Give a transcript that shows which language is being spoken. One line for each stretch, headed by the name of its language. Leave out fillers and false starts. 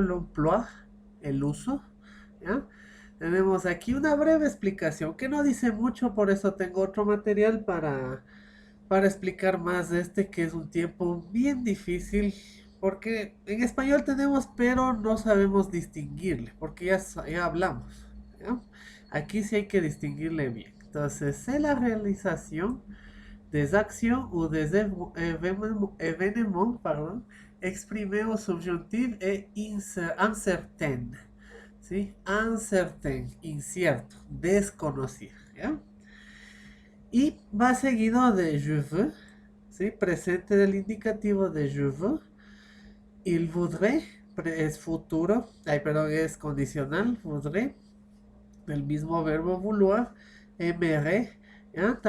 Spanish: L'emploi, el uso, ¿ya? Tenemos aquí una breve explicación que no dice mucho, por eso tengo otro material para explicar más de este, que es un tiempo bien difícil, porque en español tenemos, pero no sabemos distinguirle, porque ya hablamos, ¿ya? Aquí sí hay que distinguirle bien. Entonces, es la realización
French: des actions ou des événements, pardon, exprimés au subjonctif et incertain.
Spanish: ¿Sí? Uncertain, incierto, desconocido. ¿Ya? Y va seguido de je veux, ¿sí? Presente del indicativo de je veux. Il voudrait es futuro, ay, perdón, es condicional, voudrait, el mismo verbo vouloir, aimerait, ¿ya?